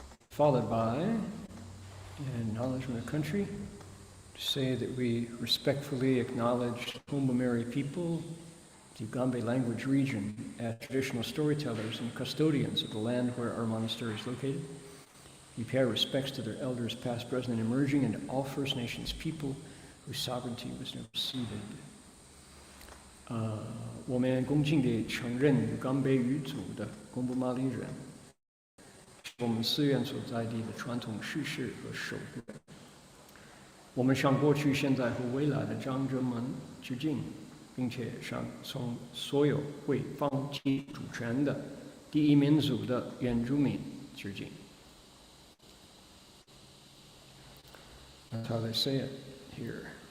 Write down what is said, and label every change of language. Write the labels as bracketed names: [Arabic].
[English] Followed by an acknowledgement of country, to say that we respectfully acknowledge Kumbh people, the Ugambe language region, as traditional storytellers and custodians of the land where our monastery is located. We pay our respects to their elders past, present, and emerging, and to all First Nations people whose sovereignty was never ceded. [Chinese] 我们恭敬地承认Ugambe语族的贡布马里人，我们寺院所在地的传统事实和守护人。我们向过去、现在和未来的长者们致敬，并且向从所有为放弃主权的第一民族的原住民致敬。 [English] That's how they say it here.